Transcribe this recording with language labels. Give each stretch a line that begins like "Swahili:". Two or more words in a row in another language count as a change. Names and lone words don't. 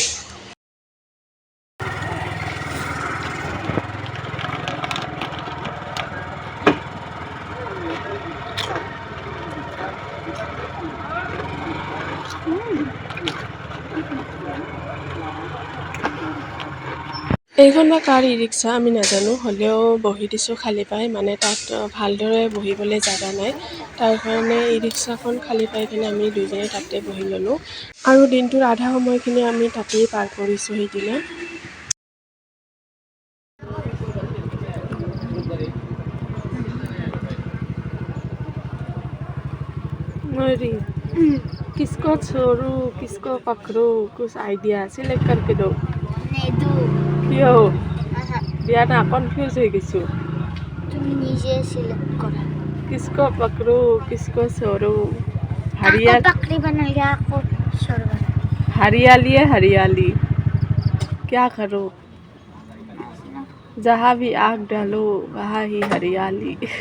Assamese: এইখন বা কাৰ ই ৰিক্সা আমি নাজানো, হ'লেও বহি দিছোঁ খালী পাই। মানে তাত ভালদৰে বহিবলৈ জেগা নাই, তাৰ কাৰণে ই ৰিক্সাখন খালী পাই কিনে আমি দুজনে তাতে বহি ল'লোঁ। আৰু দিনটোৰ আধা সময়খিনি আমি তাতেই পাৰ কৰিছোঁ সেইদিনা।
Hindi: मयूरी, किसको छोरू किसको पकड़ू कुछ
English: idea select
Hindi: करके दो।
Assamese: নেদু
Hindi: क्यों? बिया ना कन्फ्यूज हो गई।
Assamese: তুমি নিজে সিলেক্ট করা
Hindi: किसको पकड़ू किसको छोरू? आको पकड़ी बना लिया आको छोड़ बना हरियाली है हरियाली, क्या करूँ? जहाँ भी आग डालो वहाँ ही हरियाली।